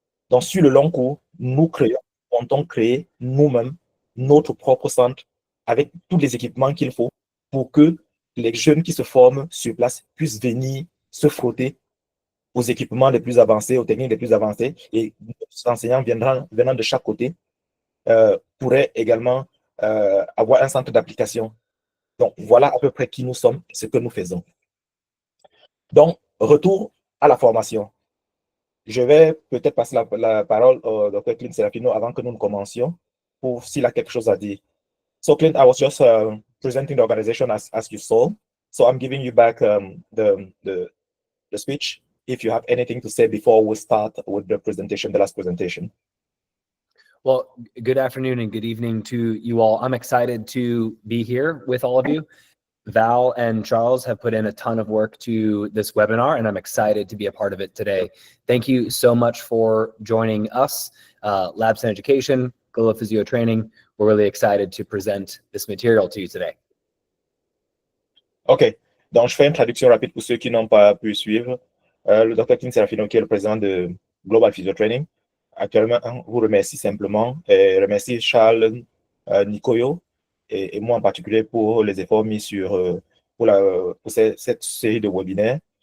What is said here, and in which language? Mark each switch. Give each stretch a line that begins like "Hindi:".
French: Donc, sur le long cours, nous comptons créer nous-mêmes notre propre centre avec tous les équipements qu'il faut pour que les jeunes qui se forment sur place puissent venir se frotter aux équipements les plus avancés, aux techniques les plus avancées, et les enseignants venant de chaque côté pourraient également avoir un centre d'application. Donc, voilà à peu près qui nous sommes, ce que nous faisons. Donc, retour à la formation. Je vais peut-être passer la parole au Dr. Clint Serafino avant que nous ne commencions pour s'il a quelque chose à dire.
English: So, Clint, I was just presenting the organization as you saw. So, I'm giving you back the speech if you have anything to say before we start with the presentation, the last presentation. Well, good afternoon and good evening to you all. I'm excited to be here with all of you. Val and Charles have put in a ton of work to this webinar, and I'm excited to be a part of it today. Thank you so much for joining us, Labs and Education, Global Physio Training. We're really excited to present this material to you today. OK.
French: Donc, je fais une traduction rapide pour ceux qui n'ont pas pu suivre. Le Dr. Clint Serafino, qui est le président de Global Physio Training, actuellement, vous remercie simplement et remercie Charles Nicoyo et moi en particulier pour les efforts mis pour cette série de webinaires.